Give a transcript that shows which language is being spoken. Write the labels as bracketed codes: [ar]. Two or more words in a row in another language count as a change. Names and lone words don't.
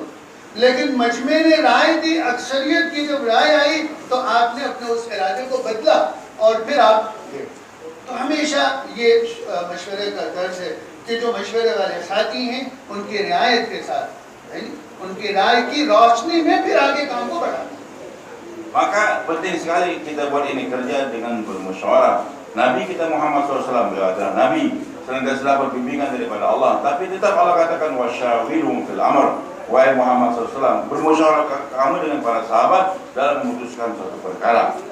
[ur] لیکن مجمعے نے رائے دی، اکثریت کی جب رائے آئی تو آپ نے اپنے اس ارادے کو بدلا اور پھر آپ گئے. تو ہمیشہ یہ مشورے کا درجہ ہے کہ جو مشورے والے ساتھی ہیں ان کی رعایت کے ساتھ، ان کی رائے کی روشنی میں پھر آگے کام کو بڑھانا. [id] Maka penting sekali kita buat ini kerja dengan bermusyawarah. Nabi kita Muhammad SAW beliau adalah Nabi, senantiasa dapat bimbingan daripada Allah. Tapi tetap Allah katakan [ar] وشاورهم في الأمر. [id] Wahai Muhammad SAW, bermusyawarah kamu dengan para sahabat dalam memutuskan suatu perkara.